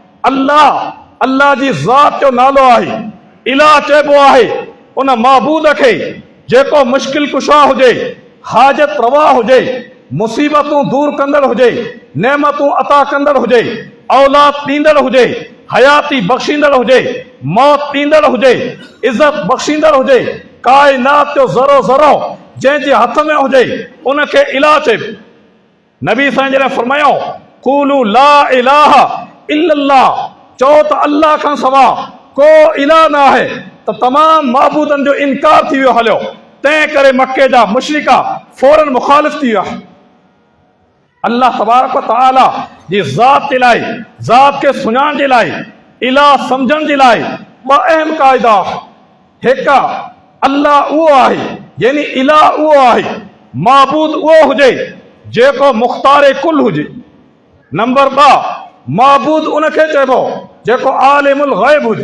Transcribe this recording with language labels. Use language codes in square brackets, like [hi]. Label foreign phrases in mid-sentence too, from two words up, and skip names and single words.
[sd] अल्लाह जी ज़ात जो नालो आहे। इलाह चइबो आहे उन महबूद खे जेको मुश्किल कुशा हुजे, हाजत रवा हुजे, मुसीबतूं दूर कंदड़ हुजे, नेमतूं अता कंदड़ हुजे, औलाद ॾींदड़ हुजे, हयाती बख़्शींदड़ हुजे, मौत ॾींदड़ हुजे, इज़त बख़्शींदड़ हुजे, काइनात जो ज़रो ज़रो जंहिंजे हथ में हुजे, उनखे इलाह चइबो। नबी साईं जॾहिं फरमायो, [ar] قولوا لا إله إلا الله, [sd] चओ त अल्लाह खां सवा को इलाह न आहे, त तमाम माबूदनि जो इनकार थी वियो हलियो। तंहिं करे मके जा मुशरिका फौरन मुखालिफ़ थी विया। [ar] الله تبارك وتعالى [sd] जी ज़ात जे लाइ, ज़ात खे सुञाण जे लाइ, इलाह सम्झण जे लाइ ॿ अहम क़ाइदा। हिकु, अल्लाह उहो आहे, यानी इलाह उहो आहे, माबूद उहो हुजे जेको मुख़्तार कुल हुजे। नंबर ॿ, माबूद उनखे चइबो जेको [ar] عالم الغيب [sd] हुजे।